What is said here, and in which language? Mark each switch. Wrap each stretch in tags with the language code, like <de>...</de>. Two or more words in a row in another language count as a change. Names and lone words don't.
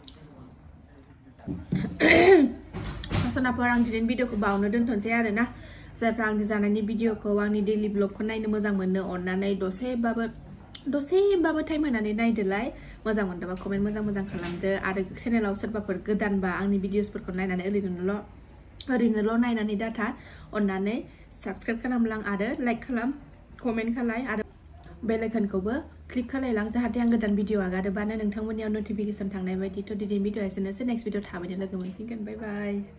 <brx>Sonaper ang jinin video ko bawo na dun ton saya ada na जायफ्रा आंनि जानायनि भिडिअखौ आंनि दैलि ब्लगखौ नायनो मोजां मोनो अननानै दसेबाबो टाइम होनानै नायदोलाय मोजां मोनदोंबा कमेन्ट मोजां खालामदो आरो चेनेलाव सोरबाफोर गोदानबा आंनि भिडिअसफोरखौ नायनानै ओरैनोल' नायनानै डाटा अननानै साबस्क्राइब खालामलां आरो लाइक खालाम कमेन्ट खालाय आरो बेल आइकनखौबो क्लिक खालायलां जाहाथे आं गोदान भिडिअ आगारोबानो नोंथांमोननियाव नटिफिकेसन थांनाय बायदि थ' दिनैनि भिडिअ एसेनोसै</brx> <en>next video</en> <brx>थाबैनो लोगो मोनफिनगोन</brx> <en>bye bye</en>